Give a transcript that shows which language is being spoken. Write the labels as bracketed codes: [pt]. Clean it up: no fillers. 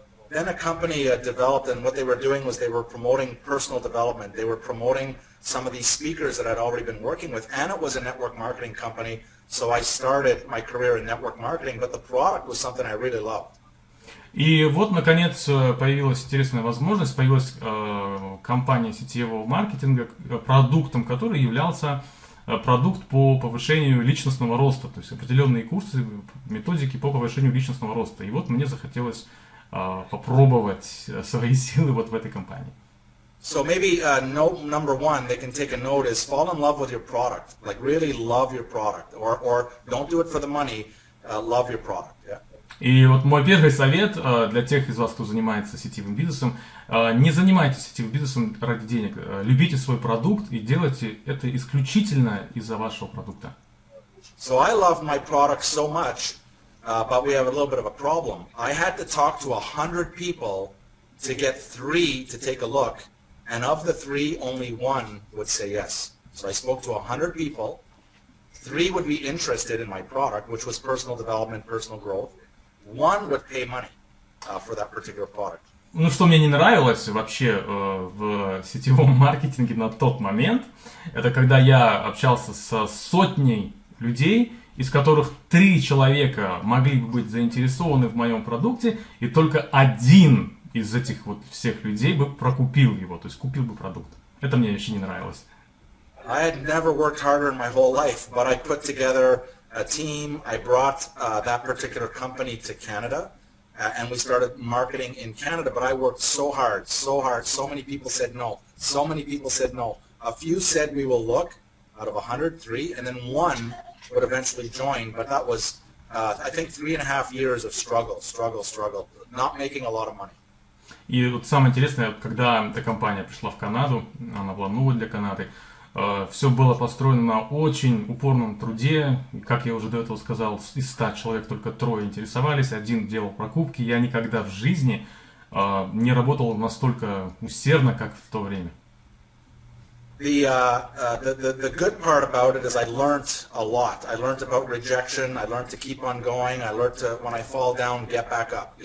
[en] Then a company developed, and what they were doing was they were promoting personal development. They were promoting some of these speakers that I'd already been working with, and it was a network marketing company. So I started my career in network marketing, but the product was something I really loved. [ru] И вот, наконец, появилась интересная возможность, появилась компания сетевого маркетинга, продуктом которой являлся продукт по повышению личностного роста, то есть определенные курсы, методики по повышению личностного роста. И вот мне захотелось попробовать свои силы вот в этой компании. [en] So maybe note number one they can take a note is fall in love with your product, like really love your product, or don't do it for the money, love your product. Yeah. [ru] И вот мой первый совет для тех из вас, кто занимается сетевым бизнесом, не занимайтесь сетевым бизнесом ради денег, любите свой продукт и делайте это исключительно из-за вашего продукта. [en] So I love my product so much. But we have a little bit of a problem. I had to talk to 100 people to get 3 to take a look, and of the 3, only 1 would say yes. So I spoke to 100 people. 3 would be interested in my product, which was personal development, personal growth. 1 would pay money for that particular product. [ru] Ну, что мне не нравилось вообще в сетевом маркетинге на тот момент, это когда я общался со сотней людей, из которых 3 человека могли бы быть заинтересованы в моем продукте, и только 1 из этих вот всех людей бы прокупил его, то есть купил бы продукт. Это мне вообще не нравилось. [en] I had never worked harder in my whole life, but I put together a team. I brought that particular company to Canada, and we started marketing in Canada, but I worked so hard, so hard. So many people said no. So many people said no. A few said we will look, out of 103, and then 1 would eventually join, but that was, I think, 3.5 years of struggle, not making a lot of money. [ru] И вот самое интересное, когда эта компания пришла в Канаду, она была новой для Канады, все было построено на очень упорном труде. Как я уже до этого сказал, из 100 человек только 3 интересовались, 1 делал покупки. Я никогда в жизни не работал настолько усердно, как в то время. [en] The good part about it is I learned a lot. I learned about rejection. I learned to keep on going. I learned to, when I fall down, get back up.